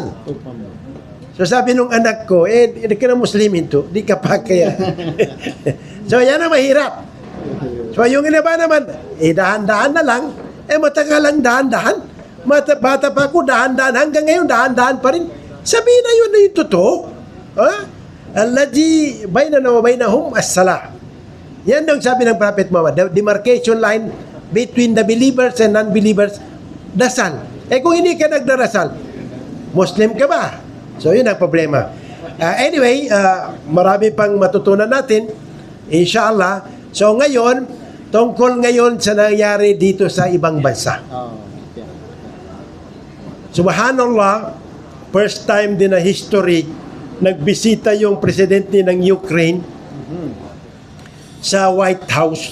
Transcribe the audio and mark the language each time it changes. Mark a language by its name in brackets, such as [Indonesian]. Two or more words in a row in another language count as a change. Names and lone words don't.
[Filipino] So sabi nung anak ko, hindi ka na Muslimin to, di ka pa kaya. So yan ang mahirap. So yung iba naman, dahan-dahan na lang, matagal lang dahan-dahan. Bata pa ako, dahan-dahan, hanggang ngayon dahan-dahan pa rin. Sabihin na yun na yung totoo. [Arabic] الذي بيننا وبينهم الصلاة. [Filipino] Yan ang sabi ng [English] Prophet Muhammad, the demarcation line between the believers and non-believers, [Filipino] dasal. Kung hindi ka nagdarasal, Muslim ka ba? So yun ang problema. Anyway, marami pang matutunan natin, inshallah. So ngayon, tungkol ngayon sa nangyari dito sa ibang bansa. Subhanallah, [English] first time [Filipino] din na history, nagbisita yung presidente ng Ukraine sa White House.